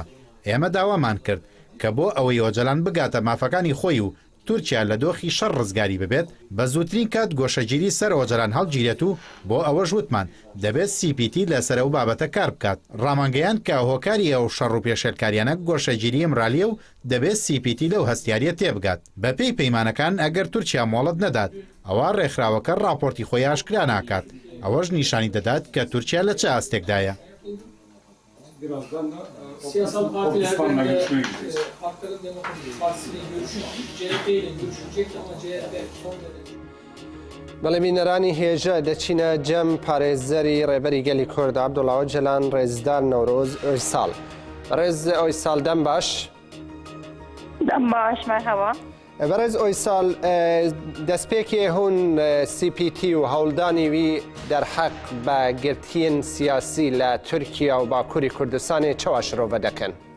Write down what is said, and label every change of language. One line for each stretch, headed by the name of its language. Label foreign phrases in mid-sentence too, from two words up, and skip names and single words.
Central Kurdish: ئێمە داوامان کرد کە بۆ ئەوەی ئۆجەلان بگاتە مافەکانی خۆی و تورکیا لە دۆخی شەڕ ڕزگاری ببێت بە زووترین کات گۆشەگیری سەر ئۆجەلان هەڵگیرێت و بۆ ئەوەش وتمان دەبێت CPT لەسەر ئەو بابەتە کار بکات. ڕامانگەیان کە هۆکاری ئەو شەڕ و پێشێلکاریانە گۆشەگیری ئیمرالیە و دەبێت CPT لەو هەستیاریە تێبگات. بەپێی پەیمانەکان ئەگەر تورکیا مۆڵەت نەدات ئەوە ڕێکخراوەکە راپۆرتی خۆی ئاشکرا ناکات. ئەوەش نیشانی دەدات کە تورکیا لە چه ئاستێکدایە.
Turkish: Birazdan da siyasal partilerden de Halkların Demokratik Partisi'yle görüşecek, CHP ile görüşecek ama CHP son derece.
Central Kurdish: بەڵێ بینەرانی هێژە دەچینە جەم پارێزەری ڕێبەری گەلی کورد عەبدوڵڵا ئۆجەلان ڕێزدار نەورۆز ئۆیساڵ.
Kurdish: ڕێز ئۆیساڵ دەم باش؟ دەم باش مەرحەبا. بەڕێز ئۆیساڵ دەستپێکی هون CPT و هەوڵدانی وی دەرحەق بە گرتیین سیاسی لە تورکیا و باکووری کوردستانی چەوا شرۆڤە دەکەن؟